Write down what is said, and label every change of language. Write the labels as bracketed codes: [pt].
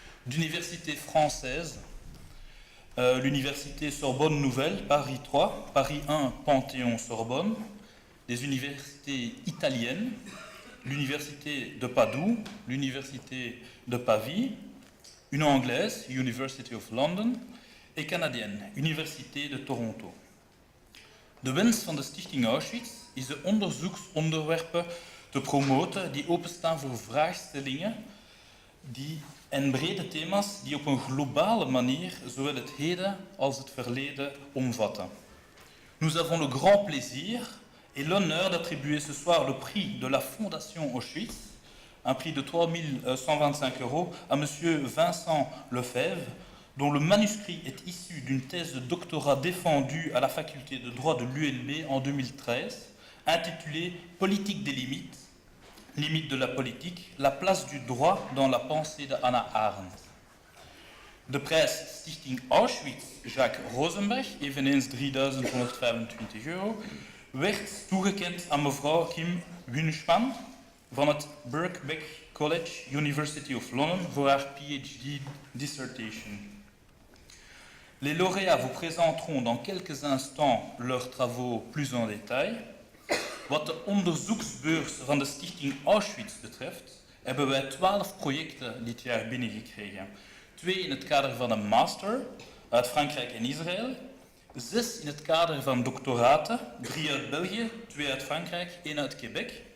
[fr] D'Université Française, l'Université Sorbonne Nouvelle, Paris 3, Paris 1, Panthéon-Sorbonne, des universités italiennes, l'Université de Padoue, l'Université de Pavie, une anglaise, University of London, et canadienne, Université de Toronto. [nl] De wens van de Stichting Auschwitz is de onderzoeksonderwerpen te promoten die openstaan voor vraagstellingen en brede thema's die op een globale manier zowel het heden als het verleden omvatten. [fr] Nous avons le grand plaisir et l'honneur d'attribuer ce soir le prix de la Fondation Auschwitz, un prix de 3 125 € à M. Vincent Lefebvre, dont le manuscrit est issu d'une thèse de doctorat défendue à la faculté de droit de l'ULB en 2013, intitulée « Politique des limites, limites de la politique, la place du droit dans la pensée de Hannah Arendt ». [nl] De prijs Stichting Auschwitz Jacques Rosenberg, eveneens 3.125 €, werd toegekend aan mevrouw Kim Wunschmann van het Birkbeck College, University of London, voor haar PhD dissertation. [fr] Les lauréats vous présenteront dans quelques instants leurs travaux plus en détail. [nl] Wat de onderzoeksbeurs van de Stichting Auschwitz betreft, hebben wij 12 projecten dit jaar binnengekregen. 2 in het kader van een master uit Frankrijk en Israël, 6 in het kader van doctoraten, 3 uit België, 2 uit Frankrijk, 1 uit Quebec.